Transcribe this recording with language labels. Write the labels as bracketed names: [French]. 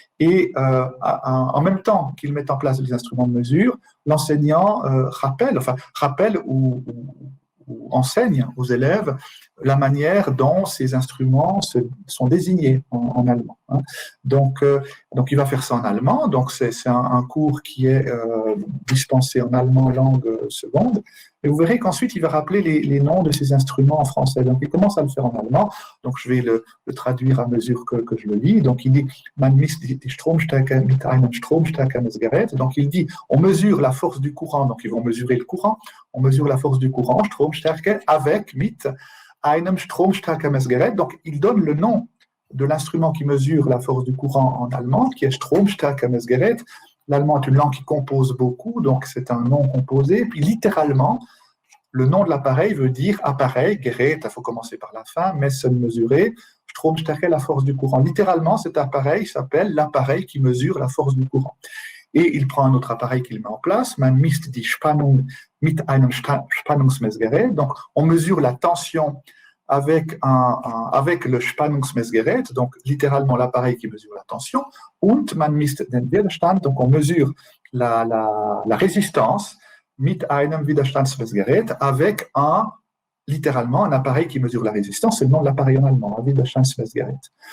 [French] Et en même temps qu'ils mettent en place les instruments de mesure, l'enseignant rappelle ou enseigne aux élèves la manière dont ces instruments sont désignés en allemand. Hein. Donc, il va faire ça en allemand. Donc, c'est un cours qui est dispensé en allemand langue seconde. Et vous verrez qu'ensuite, il va rappeler les noms de ces instruments en français. Donc, il commence à le faire en allemand. Donc, je vais le traduire à mesure que je le lis. Donc, il dit [German] « Man misst die Stromstärke mit einem Stromstärke-Messgerät ». [French] Donc, il dit « On mesure la force du courant ». Donc, ils vont mesurer le courant. On mesure la force du courant, Stromstärke, avec, [German] mit einem Stromstärke-Messgerät. [French] Donc, il donne le nom de l'instrument qui mesure la force du courant en allemand, qui est Stromstärke-Messgerät. L'allemand est une langue qui compose beaucoup, donc c'est un nom composé. Puis littéralement, le nom de l'appareil veut dire appareil, Gerät, il faut commencer par la fin, messen, mesurer, Stromstärke, la force du courant. Littéralement, cet appareil s'appelle l'appareil qui mesure la force du courant. Et il prend un autre appareil qu'il met en place, [German] man misst die Spannung mit einem Spannungsmessgerät. [French] Donc, on mesure la tension avec le Spannungsmessgerät, donc littéralement l'appareil qui mesure la tension, [German] und man misst den Widerstand, [French] donc on mesure la résistance, [German] mit einem Widerstandsmessgerät, [French] avec littéralement un appareil qui mesure la résistance, c'est le nom de l'appareil en allemand, un Widerstandsmessgerät.